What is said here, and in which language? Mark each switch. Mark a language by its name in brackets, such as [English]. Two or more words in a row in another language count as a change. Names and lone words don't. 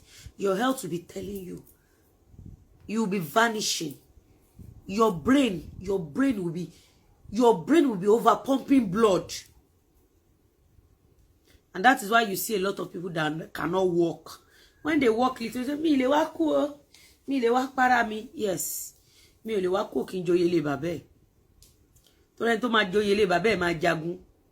[English] Your health will be telling you. You will be vanishing. Your brain will be over pumping blood. And that is why you see a lot of people that cannot walk. When they walk, they say, [Yoruba] mi le wa ku o, mi le wa para mi. Yes, mi le wa ku kin joye le babe. Torí tó máa joyè lé bàbá ẹ̀ máa jagun.